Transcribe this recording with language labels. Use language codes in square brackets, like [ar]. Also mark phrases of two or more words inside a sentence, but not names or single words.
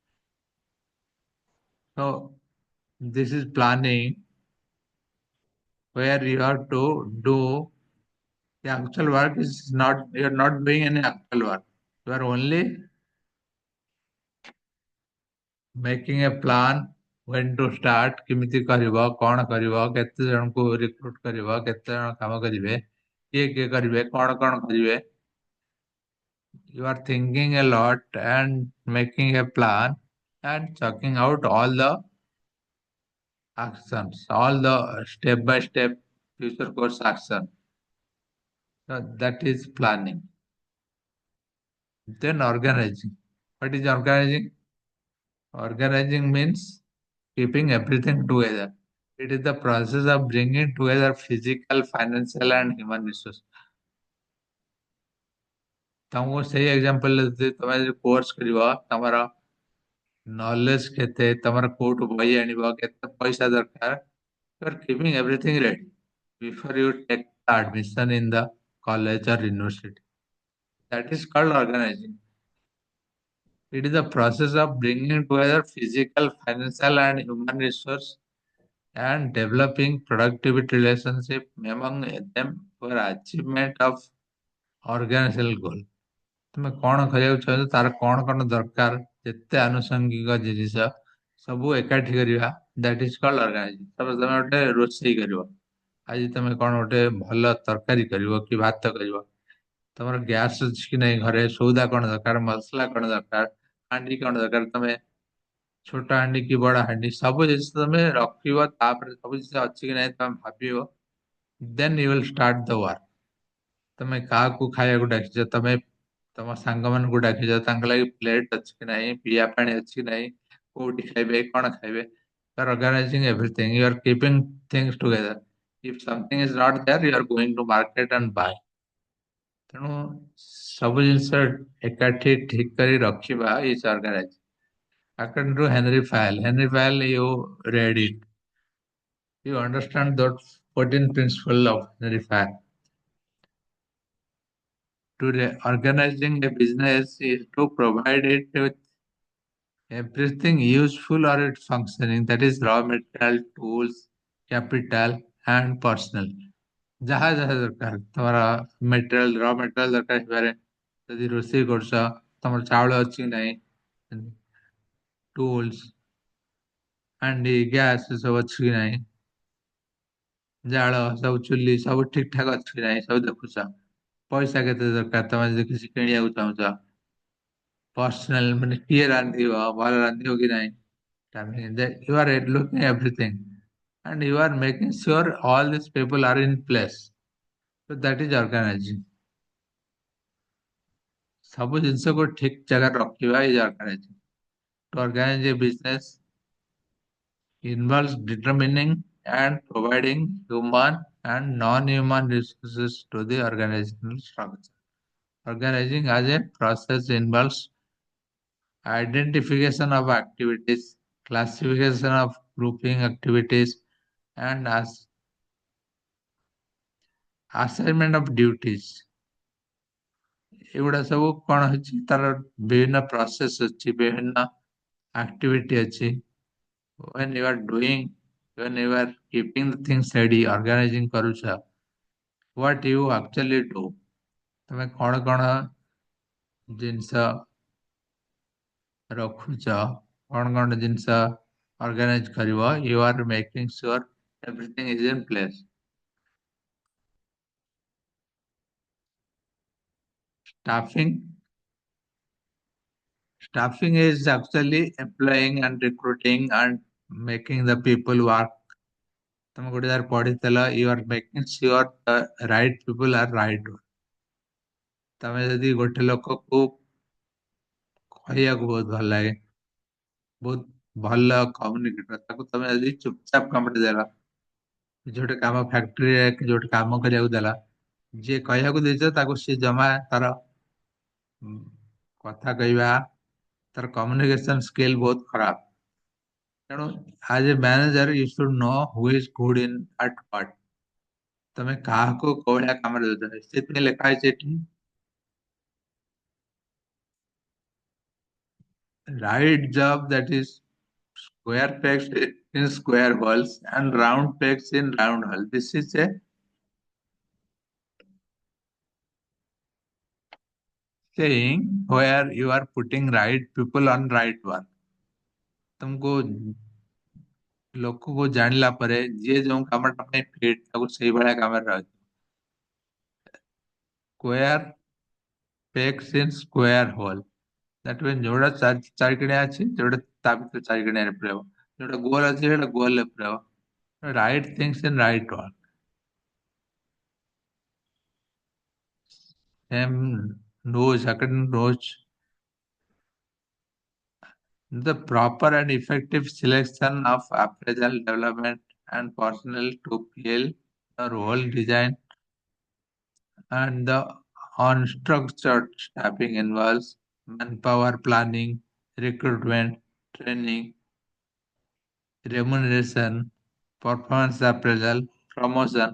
[en] So, this is planning where you have to do the actual work is not, you are not doing any actual work. You are only making a plan when to start, [or] କେମିତି କରିବ, କଣ କରିବ, କେତେ ଜଣଙ୍କୁ ରିକ୍ରୁଟ କରିବ, କେତେ ଜଣ କାମ କରିବେ, କିଏ କରିବେ, କଣ କରିବେ. [en] You are thinking a lot and making a plan and checking out all the actions, all the step by step future course action. So that is planning. Then organizing. What is organizing? Organizing means keeping everything together. It is the process of bringing together physical, financial, and human resources. [or] ତମକୁ ସେଇ ଏକ୍ସାମ୍ପଲ ଯଦି ତମେ ଯଦି କୋର୍ସ କରିବ ତମର ନଲେଜ କେତେ ତମର କୋଉଠୁ ବହି ଆଣିବ କେତେ ପଇସା ଦରକାର [en] you are keeping everything ready before you take the admission in the college or university. That is called organizing. It is the process of bringing together physical, financial, and human resource and developing productivity relationship among them for achievement of organizational goal. [or] ତୁମେ କଣ କରିବାକୁ ଚାହୁଁଛ ତାର କଣ ଦରକାର ଯେତେ ଆନୁଷଙ୍ଗିକ ଜିନିଷ ସବୁ ଏକାଠି କରିବା [en] that is called organizing. [or] ତାପରେ ତମେ ଗୋଟେ ରୋଷେଇ କରିବ ଆଜି ତମେ କଣ ଗୋଟେ ଭଲ ତରକାରୀ କରିବ କି ଭାତ କରିବ ତମର ଗ୍ୟାସ୍ ଅଛି କି ନାହିଁ ଘରେ ସଉଦା କଣ ଦରକାର ମସଲା କଣ ଦରକାର ହାଣ୍ଡି କଣ ଦରକାର ତମେ ଛୋଟ ହାଣ୍ଡି କି ବଡ ହାଣ୍ଡି ସବୁ ଜିନିଷ ତମେ ରଖିବ ତାପରେ ସବୁ ଜିନିଷ ଅଛି କି ନାହିଁ ତମେ ଭାବିବ [en] then you will start the work. [or] ତମେ କାହାକୁ ଖାଇବାକୁ ଡାକିଛ ତମେ ତମ ସାଙ୍ଗମାନଙ୍କୁ ଡାକିଛ ତାଙ୍କ ଲାଗି ପ୍ଲେଟ୍ ଅଛି କି ନାହିଁ, ପିଇବା ପାଣି ଅଛି କି ନାହିଁ, କୋଉଠି ଖାଇବେ କଣ ଖାଇବେ, [en] you are organizing everything, you are keeping things together. If something is not there, you are going to market and buy. [or] ତେଣୁ ସବୁ ଜିନିଷ ଏକାଠି ଠିକ କରି ରଖିବା [en] is organized. According to Henry Fayel, you read it. You understand that 14 principle of Henry Fayel. Organizing a business is to provide it with everything useful or its functioning, that is raw material, tools, capital and personal. [or] ଯାହା ଯାହା ଦରକାର ତମର ମେଟେରିଆଲ [en] raw material [or] ଦରକାର ହେଇପାରେ, ଯଦି ରୋଷେଇ କରୁଛ ତମର ଚାଉଳ ଅଛି କି ନାହିଁ, ଟୁଲ୍ସ ହାଣ୍ଡି ଗ୍ୟାସ ସବୁ ଅଛି କି ନାହିଁ, ଜାଳ ସବୁ ଚୁଲି ସବୁ ଠିକ ଠାକ ଅଛି କି ନାହିଁ ସବୁ ଦେଖୁଛ। ପଇସା କେତେ ଦରକାର ତମେ ଯଦି କିଛି କିଣିବାକୁ ଚାହୁଁଛ, ପର୍ସନାଲ ମାନେ କିଏ ରାନ୍ଧିବ ଭଲ ରାନ୍ଧିବ କି ନାହିଁ, [en] I mean, that you are looking everything and you are making sure all these people are in place. So that is organizing. [or] ସବୁ ଜିନିଷକୁ ଠିକ ଜାଗାରେ ରଖିବା [en] is organizing. To organize a business involves determining and providing human and non-human resources to the organizational structure. Organizing as a process involves identification of activities, classification of grouping activities, and as assignment of duties. [or] ଏଗୁଡା ସବୁ କଣ ଅଛି ତାର ବିଭିନ୍ନ ପ୍ରୋସେସ ଅଛି, ବିଭିନ୍ନ ଆକ୍ଟିଭିଟି ଅଛି। [en] when you are doing when you are keeping the things ready, organizing କରୁଛ, what you actually do, [or] ତମେ କଣ କଣ ଜିନିଷ ରଖୁଛ, କଣ କଣ ଜିନିଷ organize କରିବ, [en] you are making sure everything is in place. Staffing Staffing is actually employing and recruiting and making the people work. [or] ତମେ ଗୋଟେ ଜାଗାରେ ପଢିଥିଲ, [en] you are making sure the right people are right. [or] ତମେ ଯଦି ଗୋଟେ ଲୋକକୁ କହିବାକୁ ବହୁତ ଭଲ ଲାଗେ, ବହୁତ ଭଲ କମ୍ୟୁନିକେଟର, ତାକୁ ତମେ ଯଦି ଚୁପଚାପ କାମଟେ ଦେଲ, କିଛି ଗୋଟେ କାମ ଫ୍ୟାକ୍ଟ୍ରିରେ କିଛି ଗୋଟେ କାମ କରିବାକୁ ଦେଲା, ଯିଏ କହିବାକୁ ଦେଇଛ ତାକୁ ସିଏ ଜମା ତାର କଥା କହିବା, ତାର [en] communication skill [or] ବହୁତ ଖରାପ। [en] ତେଣୁ as a manager you should know who is good in at what. [or] ତମେ କାହାକୁ କୋଉ ଭଳିଆ କାମରେ ଦଉଛ, ସେଥିପାଇଁ ଲେଖା ହେଇଛି ଏଠି [en] right job, that is square pegs in square holes and round pegs in round holes. This is a saying where you are putting right people on right work. [or] तुमको ଲୋକକୁ ଜାଣିଲା ପରେ ଯିଏ ଯୋଉ କାମଟା ପାଇଁ ଫିଟ୍ ତାକୁ ସେଇଭଳିଆ କାମରେ ରହିବ। [en] square pegs in square hole, that means [or] ଯୋଉଟା ଚାରିକଣିଆ ଅଛି ଯୋଉଟା ତା ଭିତରେ ଚାରିକଣିଆରେ ପୁରେଇବ, ଯୋଉଟା ଗୋଲ ଅଛି ସେଇଟା ଗୋଲରେ ପୁରେଇବ। [en] right things in right work. Same knows, according knows, the proper and effective selection of appraisal development and personnel to fill the role design, and the unstructured staffing involves manpower planning, recruitment, training, remuneration, performance appraisal, promotion.